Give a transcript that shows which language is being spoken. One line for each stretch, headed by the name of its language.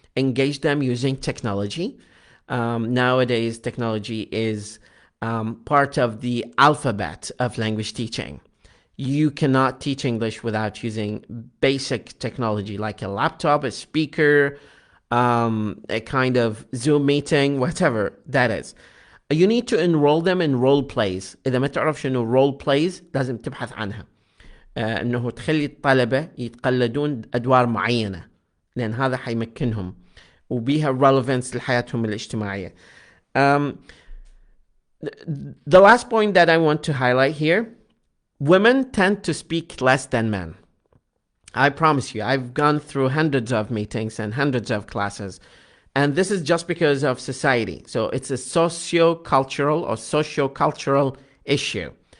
English: Engage them using technology. Nowadays, technology is part of the alphabet of language teaching. You cannot teach English without using basic technology like a laptop, a speaker, a kind of Zoom meeting, whatever that is. You need to enroll them in role plays.
Arabic: إذا ما تعرف شنو role plays لازم تبحث عنها. إنه تخلي الطلبة يتقلدون أدوار معينة لأن هذا حيمكنهم وبيها relevance لحياتهم الاجتماعية.
English: The last point that I want to highlight here, women tend to speak less than men. I promise you, I've gone through hundreds of meetings and hundreds of classes, and this is just because of society. So it's a socio-cultural issue.